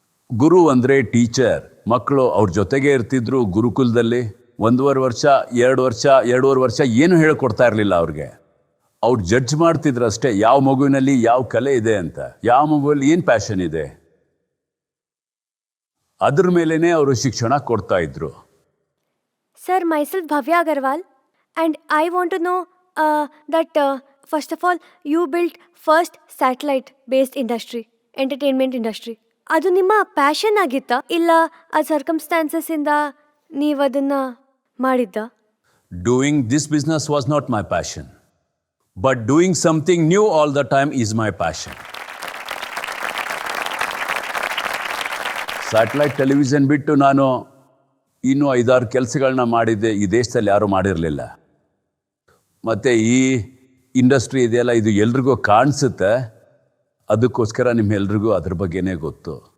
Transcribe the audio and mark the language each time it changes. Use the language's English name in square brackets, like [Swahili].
[Kannada] ಗುರು ಅಂದರೆ ಟೀಚರ್. ಮಕ್ಕಳು ಅವ್ರ ಜೊತೆಗೆ ಇರ್ತಿದ್ರು ಗುರುಕುಲದಲ್ಲಿ. 1.5 ವರ್ಷ 2 ವರ್ಷ ಏನು ಹೇಳ್ಕೊಡ್ತಾ ಇರಲಿಲ್ಲ ಅವ್ರಿಗೆ. ಅವ್ರು ಜಡ್ಜ್ ಮಾಡ್ತಿದ್ರು ಅಷ್ಟೇ, ಯಾವ ಮಗುವಿನಲ್ಲಿ ಯಾವ ಕಲೆ ಇದೆ ಅಂತ, ಯಾವ ಮಗುವಲ್ಲಿ ಏನು ಪ್ಯಾಷನ್ ಇದೆ, ಅದ್ರ ಮೇಲೇ ಅವರು ಶಿಕ್ಷಣ ಕೊಡ್ತಾ ಇದ್ರು. [English] Sir, myself Bhavya Agarwal, and I want to know that first of all, you built first satellite-based industry, entertainment industry. [Kannada] ಅದು ನಿಮ್ಮ ಪ್ಯಾಷನ್ ಆಗಿತ್ತಾ, ಇಲ್ಲ ಆ ಸರ್ಕಮ್ಸ್ಟಾನ್ಸಸ್ ಇಂದ ನೀವು ಅದನ್ನ ಮಾಡಿದ್ದ? [English] Doing this business was not my passion, but doing something new all the time is my passion. [Kannada] Satellite television ಬಿಟ್ಟು ನಾನು ಇನ್ನೂ 5-6 ಕೆಲಸಗಳನ್ನ ಮಾಡಿದ್ದೆ, ಈ ದೇಶದಲ್ಲಿ ಯಾರೂ ಮಾಡಿರಲಿಲ್ಲ. ಮತ್ತು ಈ ಇಂಡಸ್ಟ್ರಿ ಇದೆಯಲ್ಲ, ಇದು ಎಲ್ರಿಗೂ ಕಾಣಿಸುತ್ತೆ, ಅದಕ್ಕೋಸ್ಕರ ನಿಮ್ಮೆಲ್ರಿಗೂ ಅದ್ರ ಬಗ್ಗೆನೇ ಗೊತ್ತು.